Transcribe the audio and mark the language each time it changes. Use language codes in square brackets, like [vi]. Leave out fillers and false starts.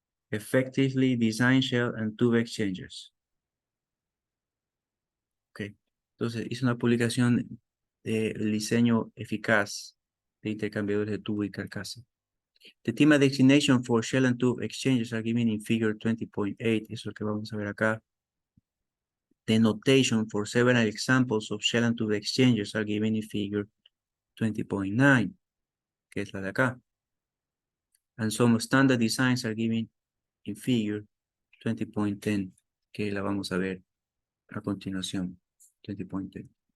[en] Effectively design shell and tube exchangers. Ok. [es] Entonces, hizo una publicación del diseño eficaz de intercambiadores de tubo y carcasa. [en] The theme designation for shell and tube exchangers are given in figure 20.8. [es] Eso es lo que vamos a ver acá. [en] The notation for several examples of shell and tube exchangers are given in figure 20.9, [es] que es la de acá. [en] And some standard designs are given in figure 20.10, [es] que la vamos a ver a continuación. [en] 20.10.